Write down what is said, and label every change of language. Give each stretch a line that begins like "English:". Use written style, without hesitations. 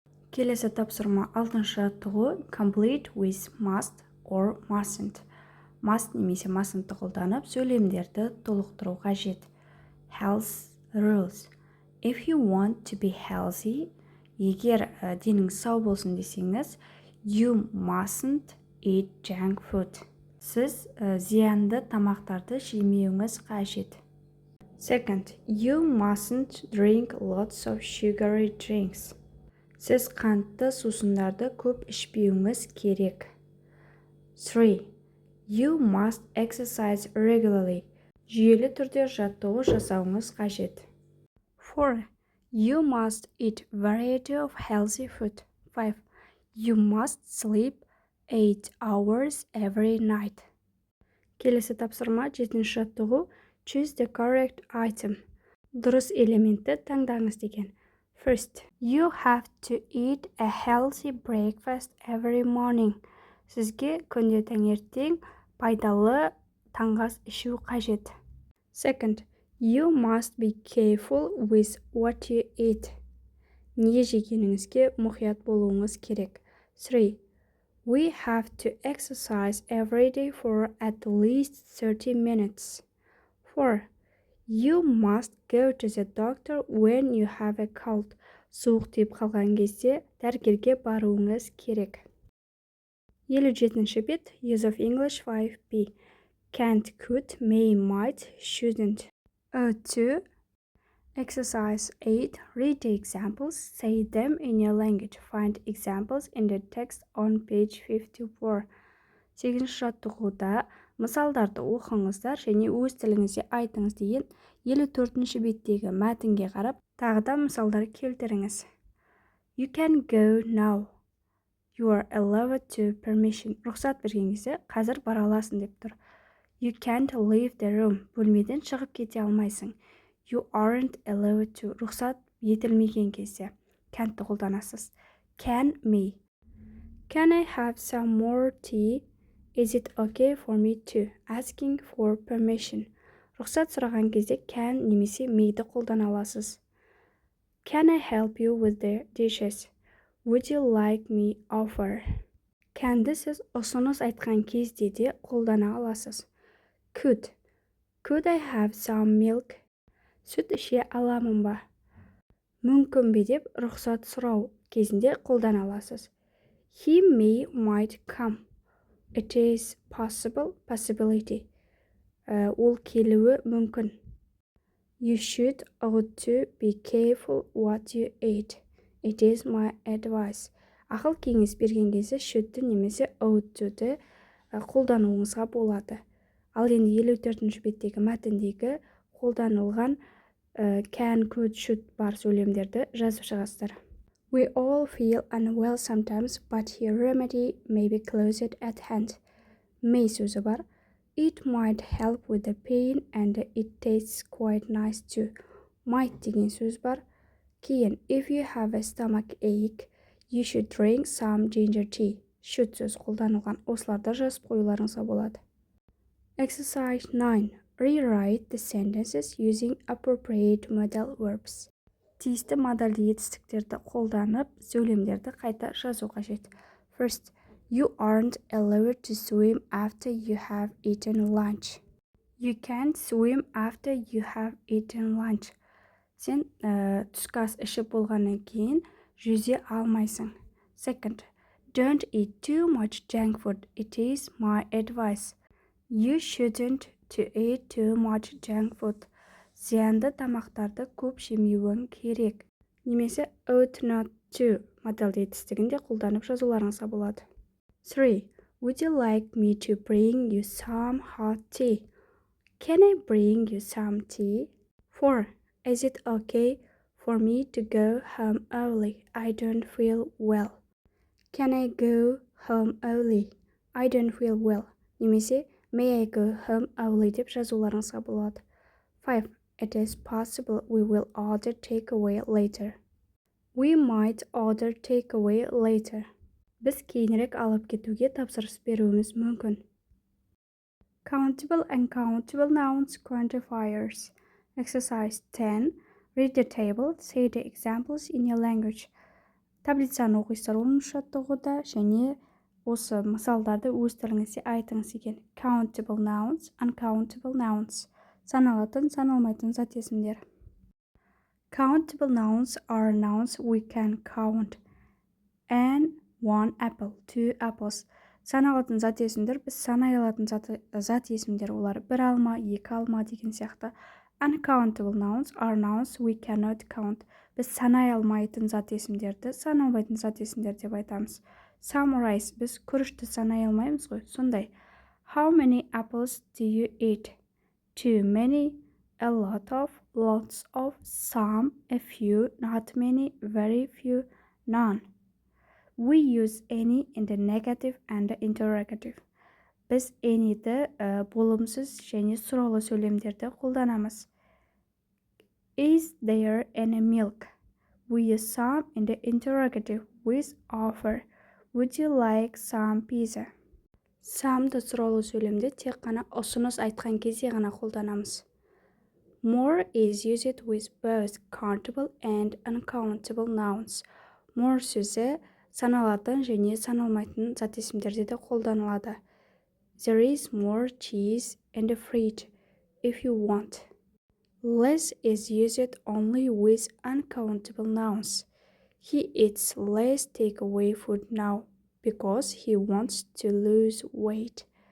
Kazakh: Келесі тапсырма 6-шы жаттығу,
English: complete with must or mustn't.
Kazakh: Must немесе mustn'ты қолданып сөйлемдерді толықтыру қажет.
English: Health rules. If you want to be healthy,
Kazakh: егер деніңіз сау болсын десеңіз,
English: you mustn't eat junk food.
Kazakh: Сіз зиянды тамақтарды жемеуіңіз қажет.
English: Second, you mustn't drink lots of sugary drinks.
Kazakh: Сіз қантты сусындарды көп ішпеуіңіз керек. 3.
English: You must exercise regularly.
Kazakh: Жүйелі түрде жаттығу жасауыңыз қажет. 4.
English: You must eat variety of healthy food. 5. You must sleep 8 hours every night.
Kazakh: Келесі тапсырма 7-ші жаттығу,
English: choose the correct item.
Kazakh: Дұрыс элементті таңдаңыз деген.
English: First, you have to eat a healthy breakfast every morning.
Kazakh: Сізге күнде таңертең пайдалы таңғас ішу қажет.
English: Second, you must be careful with what you eat.
Kazakh: Не жегеніңізге мұқият болуыңыз керек. 3.
English: We have to exercise every day for at least 30 minutes. 4. You must go to the doctor when you have a cold.
Kazakh: Суық тиіп қалған кезде дәрігерге баруыңыз керек. 57-ші бет,
English: Use of English 5B. Can't, could, may, might, shouldn't. 2. Exercise 8. Read the examples. Say them in your language. Find examples in the text on page 54.
Kazakh: 8-ші жаттығуда мысалдарды оқыңыздар және өз тіліңізде айтыңыз деген 54-ші беттегі мәтінге қарап, тағы да мысалдар келтіріңіз.
English: You can go now. You are allowed to permission.
Kazakh: Рұқсат берген кезде қазір бара аласың деп тұр.
English: You can't leave the room.
Kazakh: Бөлмеден шығып кете алмайсың.
English: You aren't allowed to.
Kazakh: Рұқсат етілмеген кезде can'тті қолданасыз.
English: Can, me. Can I have some more tea? Is it okay for me to? Asking for permission.
Kazakh: Рұқсат сұраған кезде can немесе may'ді қолдана аласыз.
English: Can I help you with the dishes? Would you like me offer?
Kazakh: Can'ді сіз ұсыныс айтқан кезде де қолдана аласыз.
English: Could. Could I have some milk?
Kazakh: Сүт іше аламын ба? Мүмкін бе деп рұқсат сұрау кезінде қолдана аласыз.
English: He may, might come. It is possible, possibility.
Kazakh: Ол келуі мүмкін.
English: You should, ought to be careful what you eat. It is my advice.
Kazakh: ақыл кеңес берген кезде should'ті немесе ought to'ді қолдануыңызға болады. Ал енді 54-ші беттегі мәтіндегі қолданылған can, could, should бар сөйлемдерді жазып шығасыздар.
English: We all feel unwell sometimes, but your remedy may be close at hand.
Kazakh: May сөзі бар.
English: It might help with the pain and it tastes quite nice too.
Kazakh: Might деген сөз бар. Кейін,
English: if you have a stomach ache, you should drink some ginger tea.
Kazakh: Should сөз қолданылған. Осыларды жазып қоюларыңызға болады.
English: Exercise 9. Rewrite the sentences using appropriate modal verbs.
Kazakh: Тиісті модальді етістіктерді қолданып, сөйлемдерді қайта жазу қажет.
English: First, you aren't allowed to swim after you have eaten lunch. You can't swim after you have eaten lunch.
Kazakh: Сен түскі ас ішіп болғаннан кейін жүзе алмайсың.
English: Second, don't eat too much junk food. It is my advice. You shouldn't to eat too much junk food.
Kazakh: Зиянды тамақтарды көп жемеуің керек. Немесе ought not to модальді етістігінде қолданып жазуларыңызға болады. 3.
English: Would you like me to bring you some hot tea? Can I bring you some tea? 4. Is it okay for me to go home early? I don't feel well. Can I go home early? I don't feel well.
Kazakh: Немесе
English: may I go home early
Kazakh: деп жазуларыңызға болады. 5.
English: It is possible we will order takeaway later. We might order takeaway later.
Kazakh: Біз кейінірек алып кетуге тапсырыс беруіміз мүмкін.
English: Countable and uncountable nouns, quantifiers. Exercise 10. Read the table, say the examples in your language.
Kazakh: Таблицаны оқисыздар 10 жаттығуда және осы мысалдарды өз тіліңізде айтыңыз екен.
English: Countable nouns, uncountable nouns.
Kazakh: Саналатын, саналмайтын зат есімдер.
English: Countable nouns are nouns we can count. And 1 apple, 2 apples.
Kazakh: Саналатын зат есімдер, біз санай алатын зат есімдер, олар 1 алма, 2 алма деген сияқты.
English: Uncountable nouns are nouns we cannot count.
Kazakh: Біз санай алмайтын зат есімдерді, саналмайтын зат есімдер деп айтамыз.
English: Summarize,
Kazakh: біз күрішті санай алмаймыз ғой, сондай.
English: How many apples do you eat? Too many, a lot of, lots of, some, a few, not many, very few, none. We use any in the negative and the interrogative.
Kazakh: Біз any'ді болымсыз және сұраулы сөйлемдерді қолданамыз.
English: Is there any milk? We use some in the interrogative with offer. Would you like some pizza?
Kazakh: Some'ды сұраулы сөйлемде тек қана ұсыныс айтқан кезде ғана қолданамыз.
English: More is used with both countable and uncountable nouns.
Kazakh: More сөзі саналатын және саналмайтын зат есімдерде де қолданылады.
English: There is more cheese in the fridge if you want. Less is used only with uncountable nouns. He eats less takeaway food now because he wants to lose weight.